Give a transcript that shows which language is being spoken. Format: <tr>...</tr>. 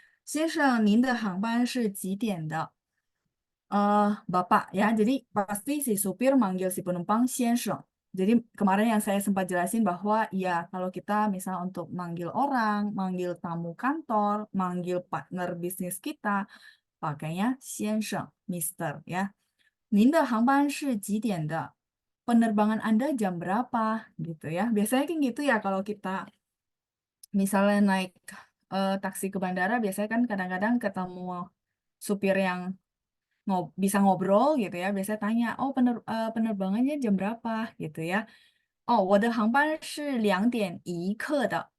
<zh>先生，您的航班是几点的？</zh> <id>Bapak ya, jadi pasti si supir manggil si penumpang 先生. Jadi kemarin yang saya sempat jelasin bahwa ya kalau kita misal untuk manggil orang, manggil tamu kantor, manggil partner bisnis kita, pakainya 先生, Mister ya.</id> <zh>您的航班是几点的?</zh> <id>Penerbangan Anda jam berapa? Gitu ya. Biasanya kan gitu ya kalau kita misalnya naik taksi ke bandara, biasanya kan kadang-kadang ketemu supir yang bisa ngobrol gitu ya, biasanya tanya, oh penerbangannya jam berapa gitu ya.</id> <zh>Oh, 我的航班是2点1刻的.</zh>